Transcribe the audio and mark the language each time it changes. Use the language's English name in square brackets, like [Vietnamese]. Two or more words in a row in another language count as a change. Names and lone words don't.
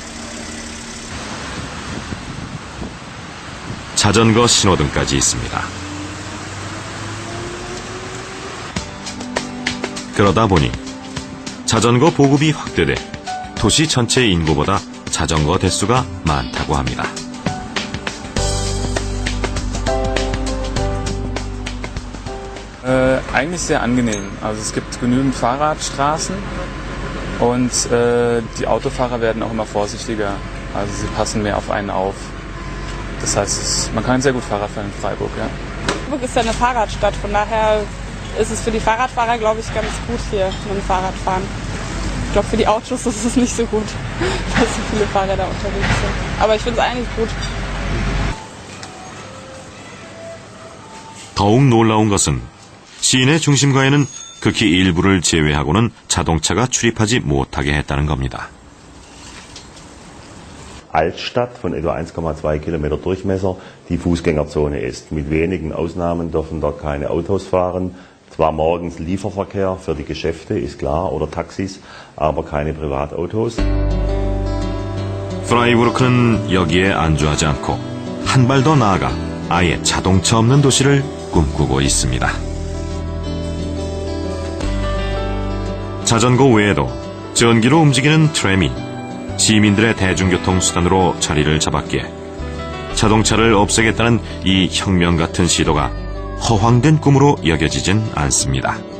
[Korean] 자전거 신호등까지 있습니다. 그러다 보니 자전거 보급이 확대돼 도시 전체 인구보다 자전거 대수가 많다고 합니다. [German] Eigentlich sehr angenehm. Also es gibt genügend Fahrradstraßen und die Autofahrer werden auch immer vorsichtiger. Also sie passen mehr auf einen auf. Das heißt, man kann sehr gut Fahrrad fahren in Freiburg. Ja. Freiburg ist ja eine Fahrradstadt, von daher ist es für die Fahrradfahrer, glaube ich, ganz gut hier mit dem Fahrradfahren. Ich glaube, für die Autos ist es nicht so gut, dass so viele Fahrräder unterwegs sind. Aber ich finde es eigentlich gut. [Korean] 더욱 놀라운 것은 시내 중심가에는 극히 일부를 제외하고는 자동차가 출입하지 못하게 했다는 겁니다. [German] Altstadt von etwa 1,2 Kilometer Durchmesser die Fußgängerzone ist. Mit wenigen Ausnahmen dürfen dort keine Autos fahren. Zwar morgens Lieferverkehr für die Geschäfte, ist klar, oder Taxis, aber keine Privatautos. [Korean] 프라이부르크는 여기에 안주하지 않고 한 발 더 나아가 아예 자동차 없는 도시를 꿈꾸고 있습니다. 자전거 외에도 전기로 움직이는 트램이 시민들의 대중교통 수단으로 자리를 잡았기에 자동차를 없애겠다는 이 혁명 같은 시도가 허황된 꿈으로 여겨지진 않습니다.